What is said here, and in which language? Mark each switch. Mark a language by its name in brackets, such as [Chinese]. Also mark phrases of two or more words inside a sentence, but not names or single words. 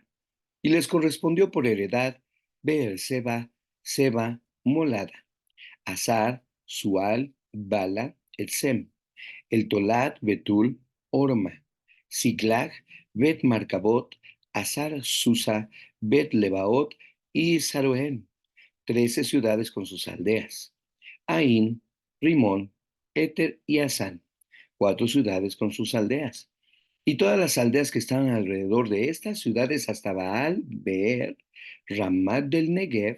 [Spanish] Y les correspondió por heredad Beerseba, Seba, Molada, Azar, Sual, Bala, Etsem, el Tolat, Betul, Orma, Siglag, Bet Marcabot, Azar, Susa, Bet Lebaot y Saruén, 13 ciudades con sus aldeas. Ain, Rimón, Éter y Asán, 4 ciudades con sus aldeas. Y todas las aldeas que estaban alrededor de estas ciudades hasta Baal, Beer, Ramat del Negev.